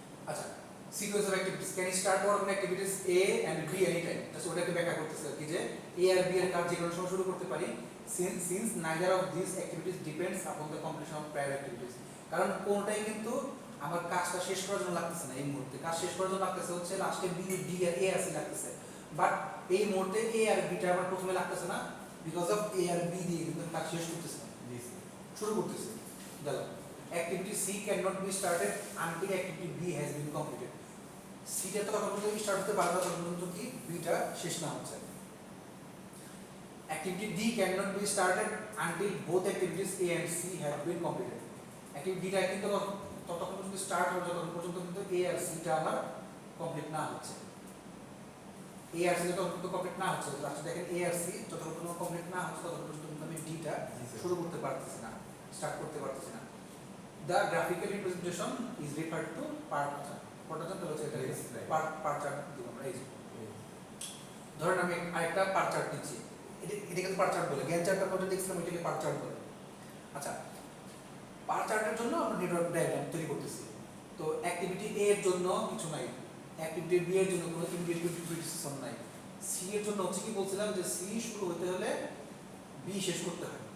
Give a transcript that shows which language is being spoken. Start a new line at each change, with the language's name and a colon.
English: আচ্ছা, sequence of activities, can you start work on activities A and B anytime?
Bangla: Just ওটাকে ব্যাখ্যা করতেছে কি যে A আর B এর কাজ যে কোনো সময় শুরু করতে পারি,
English: since neither of these activities depends upon the completion of prior activities.
Bangla: কারণ কোনটাই কিন্তু আমার কাজটা শেষ করার জন্য লাগতেছে না এই মুহূর্তে, কাজ শেষ করার জন্য লাগতেছে হচ্ছে লাস্টে B, D আর A আর C লাগতেছে, বাট এই মুহূর্তে A আর B টা আমার প্রথমে লাগতেছে না, because of A আর B দিয়ে কিন্তু কাজ শেষ করতেছে না, জি স্যার। শুরু করতেছে।
English: দেখো, activity C cannot be started until activity B has been completed.
Bangla: C টা তো তখন পর্যন্ত স্টার্ট হতে পারবে তখন পর্যন্ত কি B টা শেষ না হচ্ছে।
English: Activity D cannot be started until both activities A and C have been completed.
Bangla: Activity D টা কিন্তু ততক্ষণ পর্যন্ত স্টার্ট হবে যতক্ষণ পর্যন্ত কিন্তু A আর C টা আমার কমপ্লিট না হচ্ছে। A আর C টা ততক্ষণ কমপ্লিট না হচ্ছে, লাস্টে দেখেন A আর C যতক্ষণ পর্যন্ত কমপ্লিট না হচ্ছে ততক্ষণ পর্যন্ত কিন্তু আমি D টা শুরু করতে পারতেছি না, স্টার্ট করতে পারতেছি না।
English: The graphical representation is referred to part chart.
Bangla: Part chart হচ্ছে এটা,
English: Yes, right.
Bangla: part chart দিব আমরা এই যে। ধরেন আমি আরেকটা part chart দিচ্ছি, এটাকে তো part chart বলে, গ্যান চার্টটা পর্যন্ত দেখছিলাম এটাকে part chart বলে। আচ্ছা, part chart এর জন্য আমরা নেটওয়ার্ক ডায়াগ্রাম তৈরি করতেছি। তো অ্যাক্টিভিটি A এর জন্য কিছু নাই, অ্যাক্টিভিটি B এর জন্য কোনো ইমিডিয়েট প্রিডিসেসর নাই, C এর জন্য হচ্ছে কি বলছিলাম যে C শুরু হতে হলে B শেষ করতে হয়।